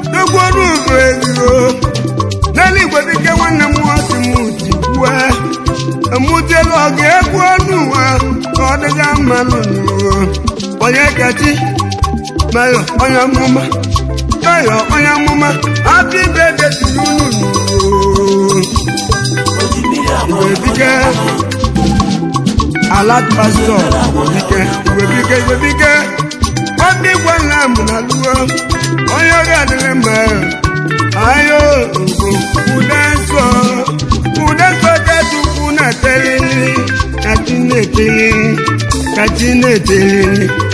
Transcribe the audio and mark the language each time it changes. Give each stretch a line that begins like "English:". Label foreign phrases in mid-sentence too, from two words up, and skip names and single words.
Igbo: Egwu ọnụ bụ ezigbo. N'eluigwe dike nwanne m nwa si m ti kwue. Emutiela ọgụ egwu ọnụ ụwa ka ọ dịga mma n'ụwa. Onye kachi, Mayo onye amụma, Mayo onye amụma,
English: happy birthday to you
Igbo: n'ụwa. Igwe dike, Alert Pastor, Igwe dike, Igwe dike, Igwe dike. Obi gwala m na luo, onye ọrụ adịrị mma. Ayo, ugo, ude nsọ, ude nsọ ka Chukwu na-etelili, ka chi na-etelili, ka chi na-etelili.